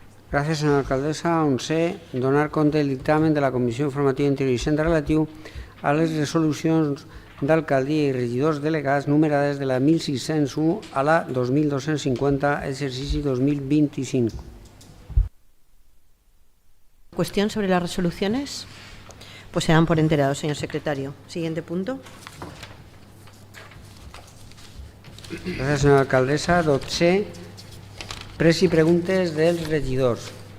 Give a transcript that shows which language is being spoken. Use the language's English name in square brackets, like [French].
[Catalan] Gràcies, senyora alcaldessa. 11. Donar compte del dictamen de la Comissió Informativa Interior i Hisenda relatiu a les resolucions d'alcaldia i regidors delegats numerades de la 1601 a la 2250, exercici 2025. [Spanish] ¿Cuestión sobre las resoluciones? Pues se dan por enterados, señor secretario. Siguiente punto. [Catalan] Gràcies, senyora alcaldessa. 12. Pres i preguntes dels regidors.